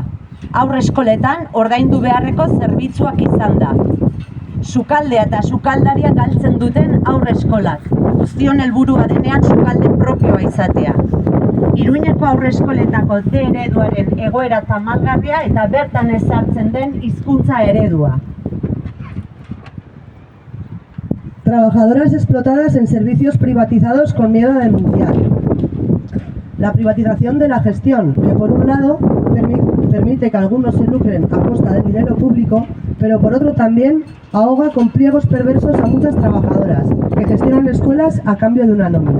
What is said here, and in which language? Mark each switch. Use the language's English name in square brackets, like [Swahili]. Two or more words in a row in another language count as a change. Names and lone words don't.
[Basque] Aurreskoletan ordaindu beharreko zerbitzuak izan da. Sukaldea eta sukaldaria galtzen duten aurreskolak. Guztion helburua denean sukalde propioa izatea. Iruñeko aurreskoletako D ereduaren egoera tamalgarria eta bertan ezartzen den hizkuntza eredua. [Spanish] Trabajadoras explotadas en servicios privatizados con miedo a denunciar. La privatización de la gestión, que por un lado permite que algunos se lucren a costa del dinero público, pero por otro también ahoga con pliegos perversos a muchas trabajadoras que gestionan escuelas a cambio de una nómina.